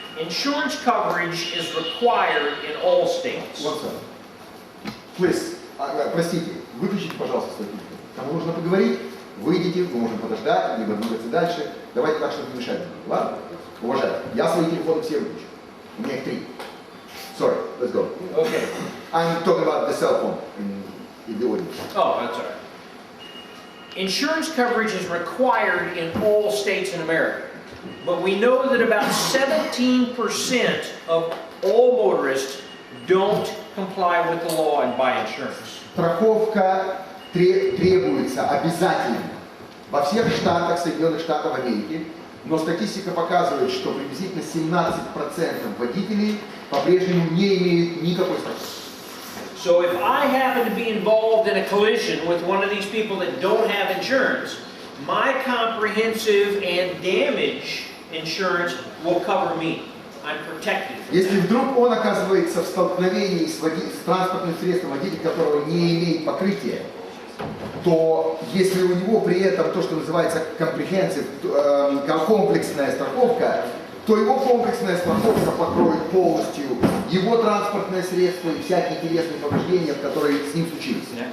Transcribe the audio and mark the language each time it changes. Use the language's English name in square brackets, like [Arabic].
[English] Insurance coverage is required in all states. What's up? [Russian] Please, простите, выключите, пожалуйста, свой телефон. Кому нужно поговорить, выйдите, мы можем подождать, либо двигаться дальше. Давайте так, чтобы не мешать. Ладно? Уважаемые, я свои телефоны все выключу. У меня их 3. [English] Sorry, let's go. Okay. I'm talking about the cell phone in the audience. Oh, that's all right. Insurance coverage is required in all states in America. But we know that about 17% of all motorists don't comply with the law and buy insurance. [Russian] Страховка требуется обязательно во всех штатах Соединенных Штатов Америки, но статистика показывает, что приблизительно 17% водителей по-прежнему не имеют никакой страховки. [English] So if I happen to be involved in a collision with one of these people that don't have insurance, my comprehensive and damage insurance will cover me. I'm protected. [Russian] Если вдруг он оказывается в столкновении с транспортным средством, водитель которого не имеет покрытия, то если у него при этом то, что называется comprehensive, комплексная страховка, то его комплексная страховка покроет полностью его транспортное средство и всякие телесные повреждения, которые с ним случились.